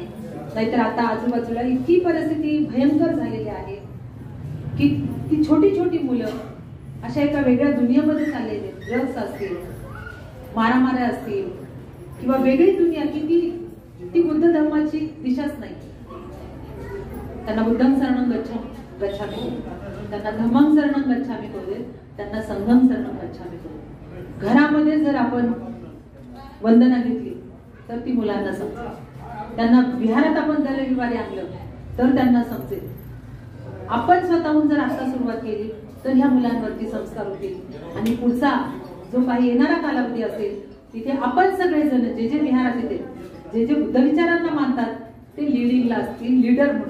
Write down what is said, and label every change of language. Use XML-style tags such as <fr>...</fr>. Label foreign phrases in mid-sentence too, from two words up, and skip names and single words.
<mr>नाहीतर आता आजूबाजूला इतकी परिस्थिती भयंकर झालेली आहे की ती छोटी छोटी मुलं अशा एका वेगळ्या दुनियेमध्ये चाललेले, ड्रग्स असतील, मारामाऱ्या असतील किंवा वेगळी दुनिया की ती बुद्ध धर्माची दिशाच नाही.</mr> <pi>त्यांना बुद्धं शरणं गच्छामि</pi> <mr>करू, त्यांना</mr> <pi>धम्मं शरणं गच्छामि</pi> <mr>करू, त्यांना</mr> <pi>संघं शरणं गच्छामि करू.</pi> <mr>घरामध्ये जर आपण वंदना घेतली तर ती मुलांना समजेल. त्यांना विहारात आपण दर रविवारी आणलं तर त्यांना समजेल. आपण स्वतःहून जर आता सुरुवात केली तर ह्या मुलांवरती संस्कार होतील आणि पुढचा जो काही येणारा कालावधी असेल तिथे आपण सगळेजण जे जे विहारात येते, जे जे बुद्ध विचारांना मानतात ते लिडिंगला असतील, लीडर म्हणून.</mr>